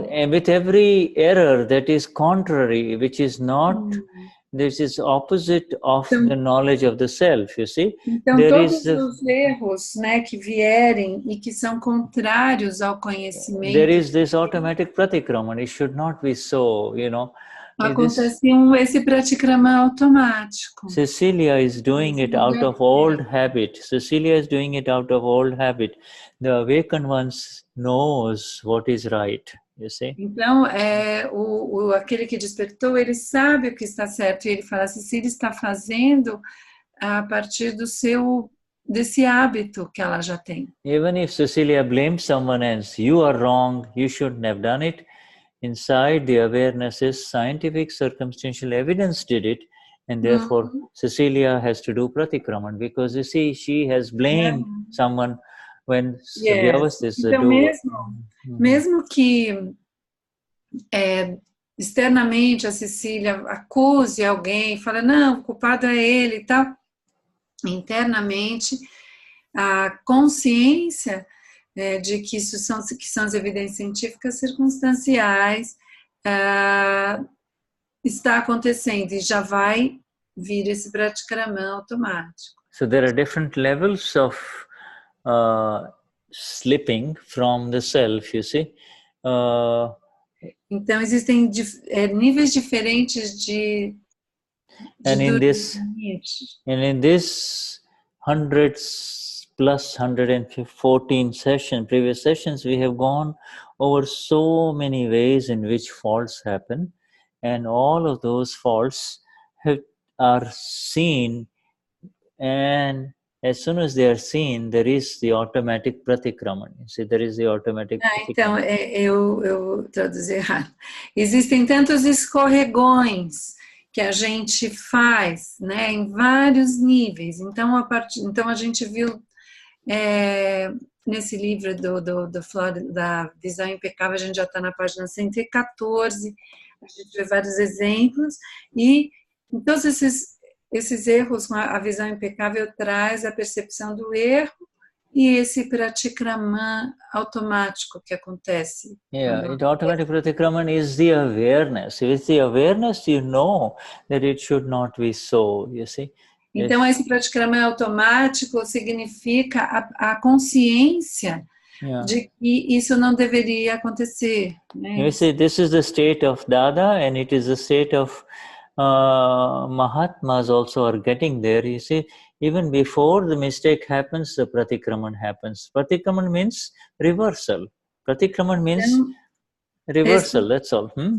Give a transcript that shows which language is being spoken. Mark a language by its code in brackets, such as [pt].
[en] with every error that is contrary, which is not... This is opposite of the knowledge of the self, you see. [pt] Então, todos os erros, né, que vierem e que são contrários ao conhecimento. [en] There is this automatic pratikraman. It should not be so, you know. [pt] Acontece esse pratikraman automático. [en] Cecilia is doing it out of old habit. Cecilia is doing it out of old habit. The awakened ones knows what is right. You see? [pt] Então, aquele que despertou, ele sabe o que está certo. E ele fala, Cecília está fazendo a partir desse hábito que ela já tem. [en] Even if Cecilia blames someone else, you are wrong, you shouldn't have done it. Inside the awareness is scientific circumstantial evidence did it. And therefore, Cecilia has to do pratikraman. Because you see, she has blamed someone when [pt] então, mesmo que externamente a Cecília acuse alguém, fala, não, o culpado é ele e tal, internamente a consciência de que isso são as evidências científicas circunstanciais está acontecendo e já vai vir esse pratikraman automático. [en] So there are different levels of slipping from the self, you see. [pt] Então existem níveis diferentes de [en] and in this hundreds plus 114 previous sessions, we have gone over so many ways in which faults happen, and all of those faults are seen, and as soon as they are seen, there is the automatic pratikraman. See, there is the automatic [pt] Então, eu traduzi errado. Existem tantos escorregões que a gente faz, né, em vários níveis. Então, a gente viu nesse livro da Visão Impecável, a gente já está na página 114, a gente vê vários exemplos, e então esses erros, a visão impecável traz a percepção do erro e esse pratikraman automático que acontece. [en] Yeah, the automatic pratikraman is the awareness. With the awareness, you know that it should not be so, you see. [pt] Então, esse pratikraman automático significa a consciência de que isso não deveria acontecer. Né? [en] You see, this is the state of Dada, and it is the state of Mahatmas also are getting there. You see, even before the mistake happens, the pratikraman happens. Pratikraman means reversal. Pratikraman means reversal, that's all.